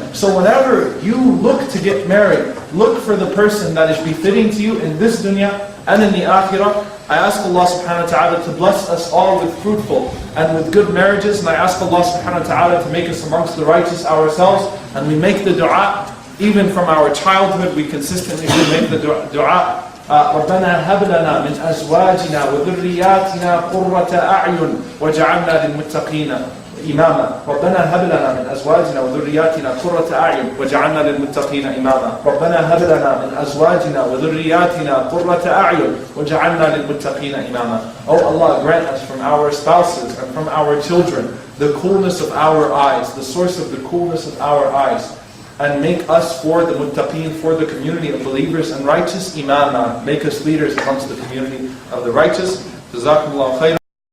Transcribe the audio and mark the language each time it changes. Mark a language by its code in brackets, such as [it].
[en] So whenever you look to get married, look for the person that is befitting to you in this dunya and in the akhirah. I ask Allah subhanahu wa ta'ala to bless us all with fruitful and with good marriages, and I ask Allah subhanahu wa ta'ala to make us amongst the righteous ourselves, and we make the dua, even from our childhood, we consistently should make the dua. [ar] رَبَّنَا هَبْ لَنَا مِنْ أَزْوَاجِنَا وَذُرِّيَّاتِنَا قُرَّةَ أَعْيُنٍ وَجَعَلْنَا لِلْمُتَّقِينَ إماما ربنا هب لنا من أزواجنا وذرياتنا قرة أعين وجعلنا للمتقين إماما ربنا هب لنا من أزواجنا وذرياتنا قرة أعين وجعلنا للمتقين إماما. [en] Oh Allah, grant us from our spouses and from our children the coolness of our eyes, the source of the coolness of our eyes, and make us for the muttaqeen, for the community of believers and righteous imama. Make us leaders amongst the community of the righteous. Jazakumullahu khairan.